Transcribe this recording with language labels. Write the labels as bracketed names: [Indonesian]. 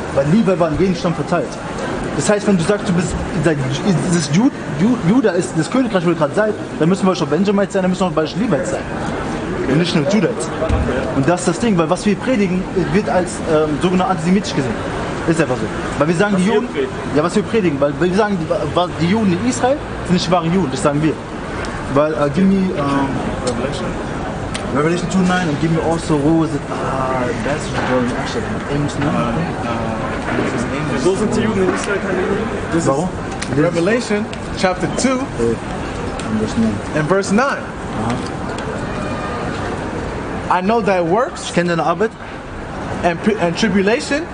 [German] Weil Levi war in jedem Stamm verteilt. Das heißt, wenn du sagst, du bist das Juda ist das Königreich, wo ihr gerade seid, dann müssen wir schon Benjamites sein, dann müssen wir auch Levites sein. Und nicht nur Judites. Und das ist das Ding, weil was wir predigen, wird als sogenannt antisemitisch gesehen. Ist einfach so. Weil wir sagen, die Juden. Ja, was wir predigen, weil wir sagen, die Juden in Israel sind nicht wahre Juden, das sagen wir. Weil, [English] give me Revelation 2:9 and give me also what was it? That's actually Amos 9. [German] Wieso sind die Juden in Israel keine Juden? Warum? [English] Revelation Chapter 2 and verse 9. I know thy works [German] Ich kenne deine Arbeit [English] and tribulation